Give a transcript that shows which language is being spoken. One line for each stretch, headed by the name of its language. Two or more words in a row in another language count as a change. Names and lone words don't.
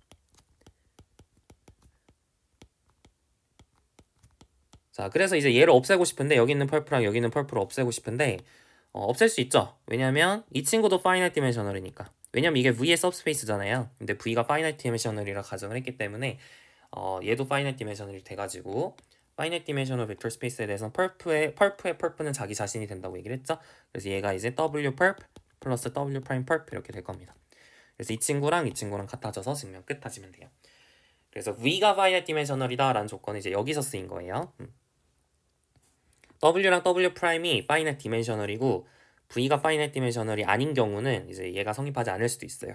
Korean: 자, 그래서 이제 얘를 없애고 싶은데 여기 있는 펄프랑 여기 있는 펄프를 없애고 싶은데 없앨 수 있죠. 왜냐면 이 친구도
English: finite dimensional
Korean: 이니까. 왜냐면 이게 V의 subspace잖아요. 근데 V가
English: finite dimensional
Korean: 이라 가정을 했기 때문에 얘도
English: finite dimensional
Korean: 이 돼가지고
English: finite dimensional vector space
Korean: 에 대해서는 펄프의 펄프는 자기 자신이 된다고 얘기를 했죠. 그래서 얘가 이제
English: W perp
Korean: 플러스
English: W prime perp
Korean: 이렇게 될 겁니다. 그래서 이 친구랑 같아져서 증명 끝 하시면 돼요. 그래서 V가
English: finite dimensional
Korean: 이다 라는 조건은 이제 여기서 쓰인 거예요. W랑 W 프라임이
English: finite dimensional
Korean: 이고 V가
English: finite dimensional
Korean: 이 아닌 경우는 이제 얘가 성립하지 않을 수도 있어요.